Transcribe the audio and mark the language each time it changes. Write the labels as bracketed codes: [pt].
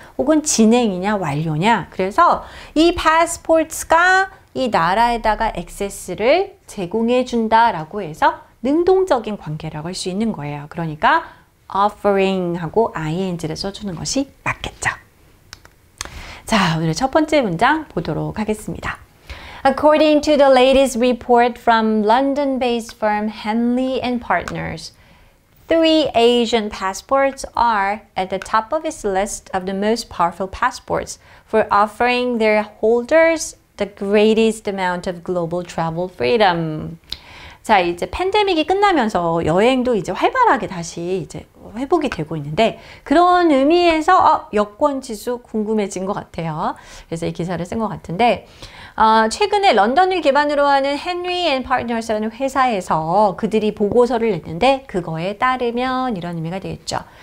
[ko] 혹은 진행이냐 완료냐. 그래서 이 passports가 이 나라에다가 액세스를 제공해준다 라고 해서 능동적인 관계라고 할 수 있는 거예요. 그러니까 offering 하고 ing를 써주는 것이 맞겠죠. 자, 오늘의 첫 번째 문장 보도록 하겠습니다. [en] According to the latest report from London-based firm Henley & Partners, 3 Asian passports are at the top of its list of the most powerful passports for offering their holders the greatest amount of global travel freedom. [ko] 자, 이제 팬데믹이 끝나면서 여행도 이제 활발하게 다시 이제 회복이 되고 있는데 그런 의미에서 여권 지수 궁금해진 것 같아요. 그래서 이 기사를 쓴 것 같은데 최근에 런던을 기반으로 하는 헨리 앤 파트너스라는 회사에서 그들이 보고서를 냈는데 그거에 따르면 이런 의미가 되겠죠.